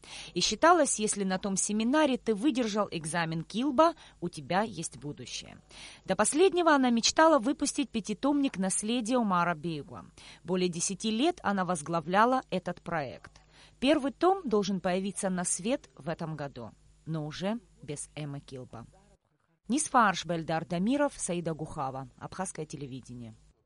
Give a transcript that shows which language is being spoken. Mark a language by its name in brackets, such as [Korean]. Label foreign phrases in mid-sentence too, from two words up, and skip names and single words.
[Russian] И считалось, если на том семинаре ты выдержал экзамен Килба, у тебя есть будущее. До последнего она мечтала выпустить 5-томник «Наследие» Умара Бейгуа. Более 10 лет она возглавляла этот проект. Первый том должен появиться на свет в этом году, но уже без Эммы Килба. Нисфа Аршбельдар Дамиров, Саида Гухава. Абхазское телевидение.